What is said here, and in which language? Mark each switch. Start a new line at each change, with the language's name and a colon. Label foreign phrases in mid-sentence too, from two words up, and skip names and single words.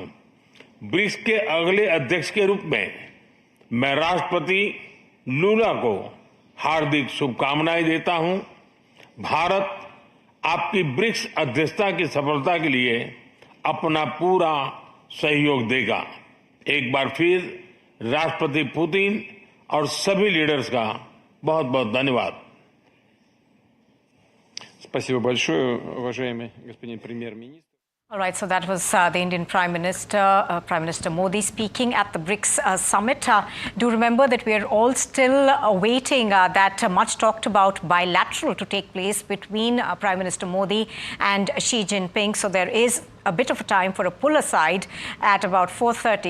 Hindi: ब्रिक्स के अगले अध्यक्ष के रूप में मैं राष्ट्रपति लूला को हार्दिक शुभकामनाएं देता हूं। भारत आपकी ब्रिक्स अध्यक्षता की सफलता के लिए अपना पूरा सहयोग देगा। एक बार फिर राष्ट्रपति पुतिन और सभी लीडर्स का बहुत बहुत धन्यवाद।
Russian: Спасибо большое, уважаемый господин премьер-министр.
English: All right, so that was the Indian Prime Minister, Prime Minister Modi speaking at the BRICS summit. Do remember that we are all still awaiting that much talked about bilateral to take place between Prime Minister Modi and Xi Jinping. So there is a bit of a time for a pull aside at about 4:30.